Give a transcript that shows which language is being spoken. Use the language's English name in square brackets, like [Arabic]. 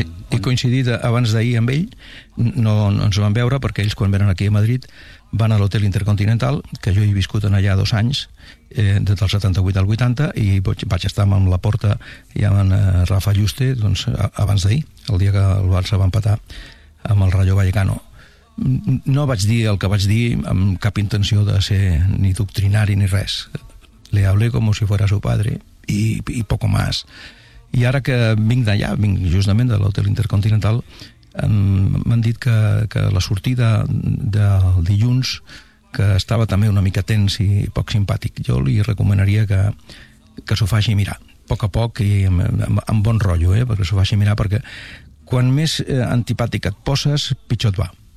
[Catalan] He coincidit abans d'ahir amb ell, no ens vam veure perquè ells quan venen aquí a Madrid van a l'hotel Intercontinental, que jo he viscut en allà 2 anys, des del 78 al 80, i vaig estar amb la Porta i amb Rafa Juste doncs, abans d'ahir, el dia que el Barça va empatar amb el Rayo Vallecano. No vaig dir el que vaig dir amb cap intenció de ser ni doctrinari ni res. [Spanish] Le hablé com si fuera su padre i poco más. [Catalan] I ara que vinc d'allà, vinc justament de l'Hotel Intercontinental, m'han dit que la sortida del dilluns, que estava també una mica tens i poc simpàtic, jo li recomanaria que s'ho faci mirar, a poc a poc i amb bon rotllo, perquè s'ho faci mirar, perquè quan més antipàtic et poses, pitjor et va.